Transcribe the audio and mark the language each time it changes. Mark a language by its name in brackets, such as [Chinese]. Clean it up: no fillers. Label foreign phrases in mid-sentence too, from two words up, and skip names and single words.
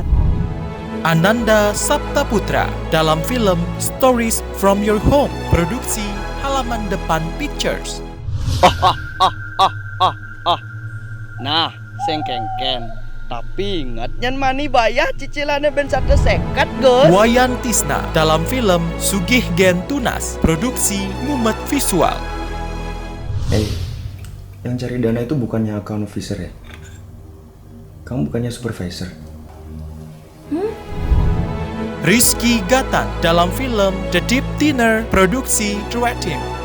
[Indonesian] Ananda Saptaputra dalam film Stories from Your Home, produksi Halaman Depan Pictures. [Balinese] Nah, sengkengken. [Indonesian] Tapi ingat [Balinese] nyan mani [Indonesian] bayar cicilannya [Balinese] ben 1 sekat, Gus. [Indonesian] Wayan Tisna dalam film Sugih Gen Tunas, produksi Mumet Visual. Yang cari dana itu bukannya [English] account officer [Indonesian] ya? Kamu bukannya supervisor? Rizky Gatan dalam film The Deep Dinner, produksi True Team.